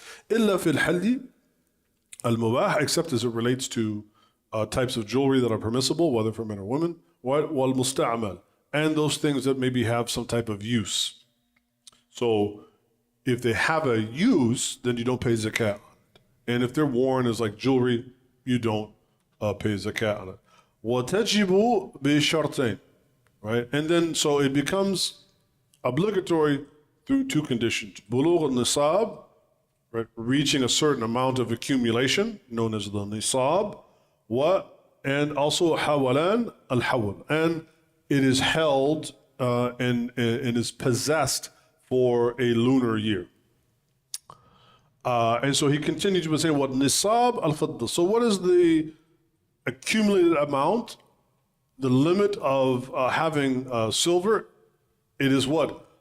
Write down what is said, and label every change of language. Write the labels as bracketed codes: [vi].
[ar] إلا في الحل المباح, [en] except as it relates to types of jewelry that are permissible, whether for men or women, [ar] والمستعمل, [en] and those things that maybe have some type of use. So if they have a use, then you don't pay zakat on it. And if they're worn as like jewelry, you don't pay zakat on it. [ar] وتجب بشرطين, [en] right? And then so it becomes obligatory through two conditions. [ar] بلوغ النصاب, [en] right? Reaching a certain amount of accumulation, known as the nisab, and also [ar] hawalan al-hawl, [en] and it is held and is possessed for a lunar year. And so he continues to say, what nisab al-fidda. So what is the accumulated amount, the limit of having silver? It is what?